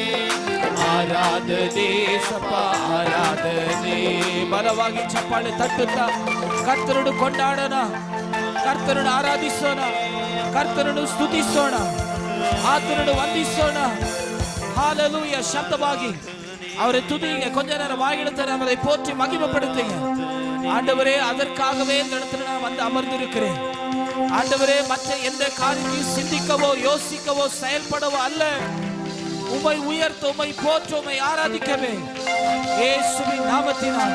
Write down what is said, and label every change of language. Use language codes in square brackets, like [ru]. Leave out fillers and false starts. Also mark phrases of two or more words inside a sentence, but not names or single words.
[kn] ಆರಾಧನೆ ಸಪ ಆರಾಧನೆ. ಬಲವಾಗಿ ಚಪ್ಪಾಳೆ ತಟ್ಟುತ್ತಾ ಕರ್ತನನ್ನು ಕೊಂಡಾಡೋಣ, ಕರ್ತನನ್ನು ಆರಾಧಿಸೋಣ, ಕರ್ತನನ್ನು ಸ್ತುತಿಸೋಣ, ಆತನನ್ನು ವಂದಿಸೋಣ. ಹಾಲೆಲೂಯ. ಶಬ್ದವಾಗಿ [ta] அவரை துதிங்க. கொஞ்ச நேரம் வாயில தர அவரை போற்றி மகிமைப்படுத்துங்க. ஆண்டவரே, அதற்காகவே இந்த இடத்துல நான் வந்து அமர்ந்திருக்கிறேன். ஆண்டவரே, மற்ற எந்த காரியத்தையும் சிந்திக்கவோ யோசிக்கவோ செயல்படவோ அல்ல, உம்மை உயர்த்த, உம்மை போற்ற, உம்மை ஆராதிக்கவே இயேசுவின் நாமத்தினால்.